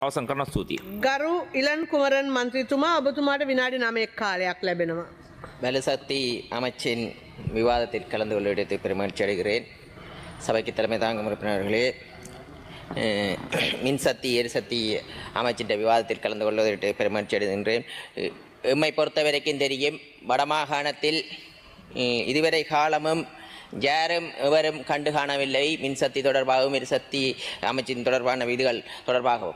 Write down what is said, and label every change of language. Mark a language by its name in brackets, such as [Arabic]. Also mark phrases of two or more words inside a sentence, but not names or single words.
[Sinhala] අවසන් කරන ස්තුතියි. ගරු ඉලන් කුමරන් මන්ත්‍රීතුමා ඔබතුමාට විනාඩි 9ක් කාලයක් ලැබෙනවා. [Tamil] வலுசக்தி அமைச்சின் விவாதத்தில் கலந்து கொள்வதற்கு பெருமகிழ்ச்சி அடைகிறேன். சபைக்கு தலைமை தாங்கும் உறுப்பினர்களே, மின்சக்தி எரிசக்தி அமைச்சின் விவாதத்தில் கலந்து கொள்வதற்கு பெருமகிழ்ச்சி அடைகின்றேன். எம்மை பொறுத்த வரைக்கும் தெரியும், வடமாகாணத்தில் இதுவரை காலமும் யாரும் எவரும் கண்டு காணவில்லை மின்சக்தி தொடர்பாகவும் எரிசக்தி அமைச்சின் தொடர்பான விதிகள் தொடர்பாகவும்.